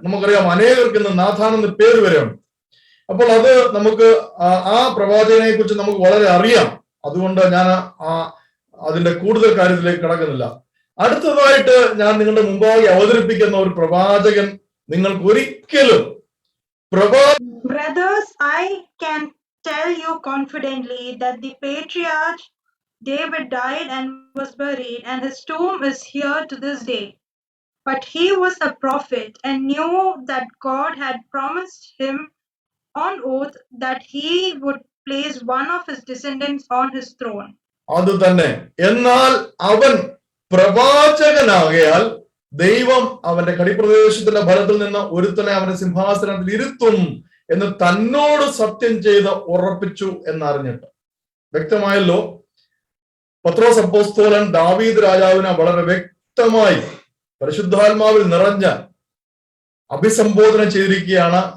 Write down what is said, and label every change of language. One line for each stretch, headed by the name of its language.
Malayalam: നമുക്കറിയാം, അനേകർക്ക് ഇന്ന് നാഥാൻ എന്ന് പേര് വരെയുണ്ട്. അപ്പോൾ അത് നമുക്ക് ആ പ്രവാചകനെ കുറിച്ച് നമുക്ക് വളരെ അറിയാം. അതുകൊണ്ട് ഞാൻ അതിന്റെ കൂടുതൽ കാര്യത്തിലേക്ക് കടക്കുന്നില്ല. അടുത്തതായിട്ട് ഞാൻ നിങ്ങളുടെ മുമ്പാകെ അവതരിപ്പിക്കുന്ന ഒരു പ്രവാചകൻ നിങ്ങൾക്ക് ഒരിക്കലും
English: Brothers, I can tell you confidently that the patriarch David died and was buried, and his tomb is here to this day. But he was a prophet and knew that God had promised him on oath that he would place one of his descendants on his throne.
Malayalam: അത് തന്നെ. എന്നാൽ അവൻ പ്രവാചകനാകയാൽ ദൈവം അവന്റെ കടിപ്രദേശത്തിന്റെ ഫലത്തിൽ നിന്ന് ഒരുത്തനെ അവന്റെ സിംഹാസനത്തിൽ ഇരുത്തും എന്ന് തന്നോട് സത്യം ചെയ്ത് ഉറപ്പിച്ചു എന്നറിഞ്ഞിട്ട്. വ്യക്തമായല്ലോ, പത്രോസ് അപ്പോസ്തലൻ ദാവീദ് രാജാവിനെ വളരെ വ്യക്തമായി പരിശുദ്ധാത്മാവിൽ നിറഞ്ഞ അഭിസംബോധന ചെയ്തിരിക്കുകയാണ്.